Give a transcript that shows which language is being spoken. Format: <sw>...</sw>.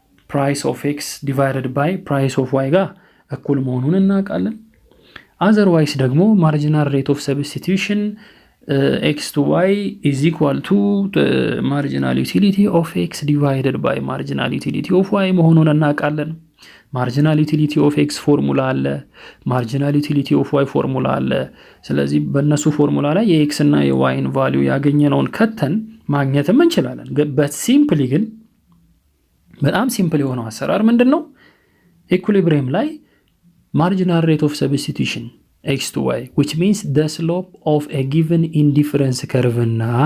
<en>price of x divided by price of y</en> <am>ጋር እኩል መሆኑን እናውቃለን።</am> <en>otherwise ደግሞ marginal rate of substitution x to y is equal to the marginal utility of x divided by marginal utility of y መሆኑን እናውቃለን። marginal utility of x ፎርሙላ አለ marginal utility of y ፎርሙላ አለ።</en> <am>ስለዚህ በእነሱ ፎርሙላ ላይ የx እና የy ቫልዩ ያገኘነውን ከተን ማግኘትም እንችላለን። but simply ግን በጣም ሲምፕል የሆነው አሰራር ምንድነው?</am> <en>ኢኩሊብሪየም ላይ marginal rate of substitution x to y which means the slope of a given indifference curve እና</en>